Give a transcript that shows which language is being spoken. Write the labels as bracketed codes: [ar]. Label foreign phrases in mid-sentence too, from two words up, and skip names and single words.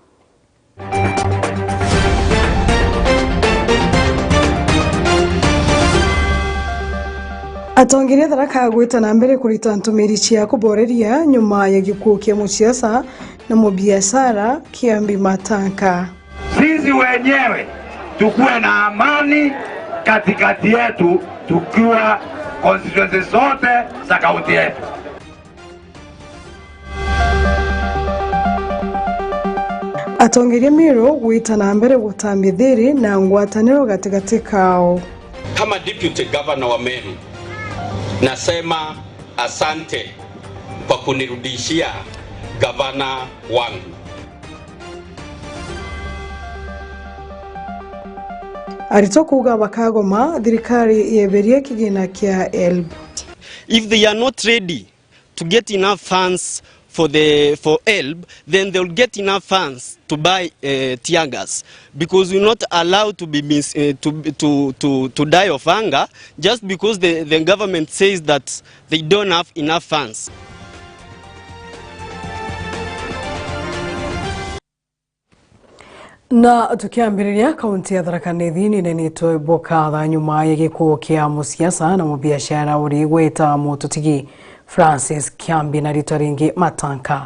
[mer] Atongiria tharaka gwita na mbere kurita ntumiri cia kuboreria nyuma ya gikuo kia musiasa na mubiashara Kiambi Matanka. [sw] Sisi wenyewe tukuwe na amani katikati yetu tukiwa constituency zote za kaunti yetu. [mer] Atongiria Meru gwita na mbere gutambithiri na ngwataniro gatigati kao. [sw] Kama [en] deputy governor [sw] wa Meru, nasema asante kwa kunirudishia gavana wangu. [mer] Aritokuga bakagoma thirikari yeberie kigina kia ELB. [en] If they are not ready to get enough funds for ELB, then they will get enough funds to buy tear gas, because we're not allowed to be to die of hunger just because the government says that they don't have enough funds. [mer] Na tukiambiriria kaunti ya Tharaka Nithi nini boka nyuma ya gikuo kia musiasa na mubiashara uri gweta mututigi Francis Kiambi na rito ringi Matanka.